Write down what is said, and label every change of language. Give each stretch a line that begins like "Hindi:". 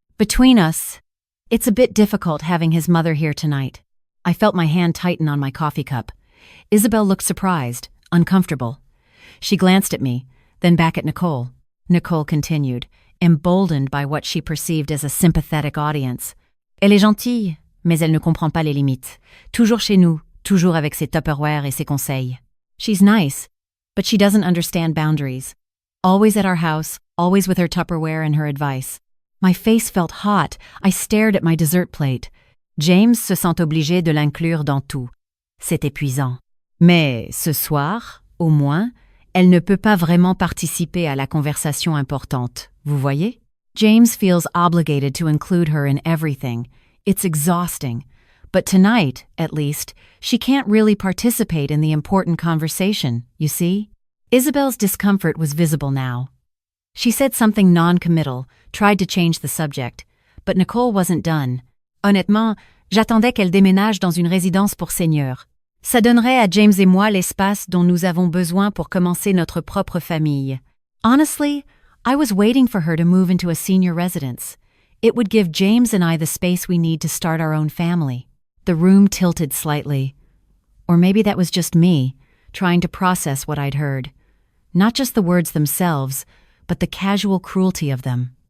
English: Between us, it's a bit difficult having his mother here tonight. I felt my hand tighten on my coffee cup. Isabelle looked surprised, uncomfortable. She glanced at me, then back at Nicole. Nicole continued, emboldened by what she perceived as a sympathetic audience.
French: Elle est gentille, mais elle ne comprend pas les limites. Toujours chez nous, toujours avec ses Tupperware et ses conseils.
English: She's nice, but she doesn't understand boundaries. Always at our house, always with her Tupperware and her advice. My face felt hot. I stared at my dessert plate.
French: James se sent obligé de l'inclure dans tout. C'est épuisant. Mais ce soir, au moins, elle ne peut pas vraiment participer à la conversation importante. Vous voyez?
English: James feels obligated to include her in everything. It's exhausting. But tonight, at least, she can't really participate in the important conversation, you see? Isabelle's discomfort was visible now. She said something non-committal, tried to change the subject, but Nicole wasn't done.
French: Honnêtement, j'attendais qu'elle déménage dans une résidence pour seniors. Ça donnerait à James et moi l'espace dont nous avons besoin pour commencer notre propre famille.
English: Honestly, I was waiting for her to move into a senior residence. It would give James and I the space we need to start our own family. The room tilted slightly. Or maybe that was just me, trying to process what I'd heard. Not just the words themselves, but the casual cruelty of them.